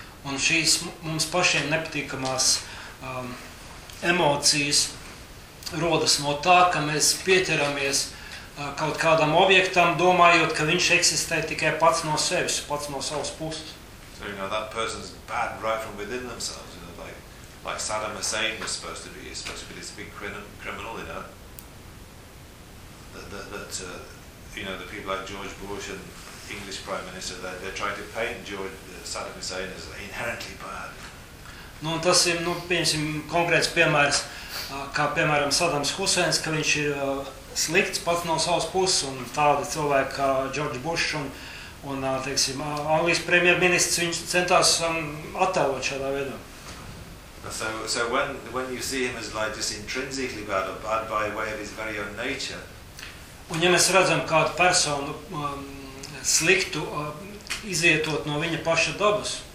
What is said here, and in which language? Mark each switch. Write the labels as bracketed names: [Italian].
[Latvian] Un šīs mums pašiem nepatīkamās emocijas rodas no tā, ka mēs pieķeramies kaut kādam objektam, domājot, ka viņš eksistē tikai pats no sevis, pats no savas puses. [English] So, you know, that person's bad right from within themselves, you know, like Saddam Hussein was supposed to be. He's supposed to be this big criminal, you know, that you know, the people like George Bush and English Prime Minister, they're trying to paint Saddam Hussein as inherently bad. [Latvian] Nu, tas ir, nu, pieņemsim, konkrēts piemērs, kā, piemēram, Sadams Huseins, ka viņš ir slikts pats no savas puses, un tādi cilvēki kā George Bush un teiksim, Anglijas premjerministrs, viņš centās attēlot šādā veidā. [English] So when you see him as like just intrinsically bad or bad by way of his very own nature? [Latvian] Un ja mēs redzam kādu personu sliktu, izvietot no viņa paša dabas,